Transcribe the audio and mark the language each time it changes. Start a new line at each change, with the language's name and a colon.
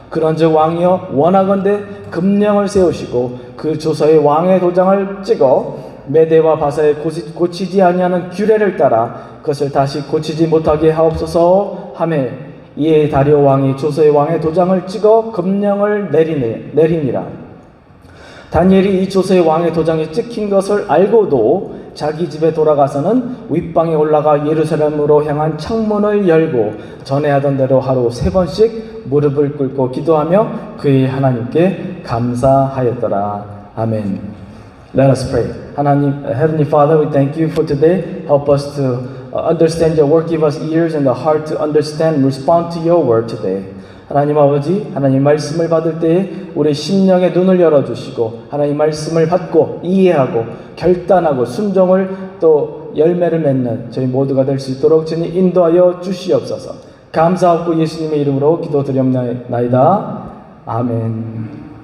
Korean: 그런즉 왕이여, 원하건대 금령을 세우시고 그 조서에 왕의 도장을 찍어 메대와 바사에 고치지 아니하는 규례를 따라 그것을 다시 고치지 못하게 하옵소서 하매, 이에 다리오 왕이 조서에 왕의 도장을 찍어 금령을 내리니라. 다니엘이 이 조서에 왕의 도장이 찍힌 것을 알고도 자기 집에 돌아가서는 윗방에 올라가 예루살렘으로 향한 창문을 열고 전에 하던 대로 하루 3번씩 무릎을 꿇고 기도하며 그의 하나님께 감사하였더라.
English: 아멘. Let us pray. 하나님, Heavenly Father, we thank you for today. Help us to understand your word. Give us ears and a heart to understand and respond to your word today.
Korean: 하나님 아버지, 하나님 말씀을 받을 때에 우리 심령의 눈을 열어주시고 하나님 말씀을 받고 이해하고 결단하고 순종을 또 열매를 맺는 저희 모두가 될 수 있도록 주님 인도하여 주시옵소서. 감사하고 예수님의 이름으로 기도드렸나이다. 아멘.